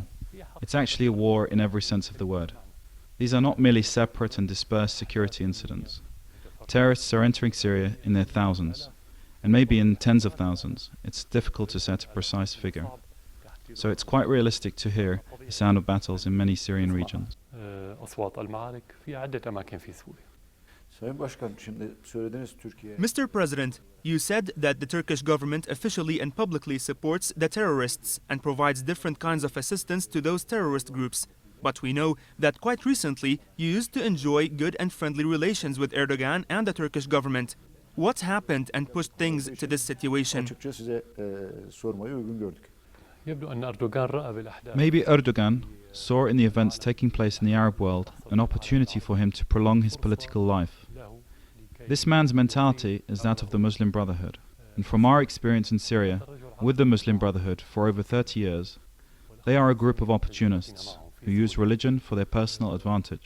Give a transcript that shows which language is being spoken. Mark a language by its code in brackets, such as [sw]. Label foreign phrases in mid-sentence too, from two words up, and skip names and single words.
[en] It's actually a war in every sense of the word. These are not merely separate and dispersed security incidents. Terrorists are entering Syria in their thousands, and maybe in tens of thousands. It's difficult to set a precise figure. So it's quite realistic to hear the sound of battles in many Syrian regions. [ar] أصوات المعارك في عدة أماكن في سوريا. [tr] Sayın Başkan, şimdi söylediğiniz Türkiye... [en] Mr. President, you said that the Turkish government officially and publicly supports the terrorists and provides different kinds of assistance to those terrorist groups. But we know that quite recently you used to enjoy good and friendly relations with Erdogan and the Turkish government. What happened and pushed things to this situation? [tr] Açıkça size sormayı uygun gördük. [ar] يبدو أن أردوغان رأى بالأحداث. [en] Maybe Erdogan saw in the events taking place in the Arab world an opportunity for him to prolong his political life. This man's mentality is that of the Muslim Brotherhood, and from our experience in Syria with the Muslim Brotherhood for over 30 years, they are a group of opportunists who use religion for their personal advantage.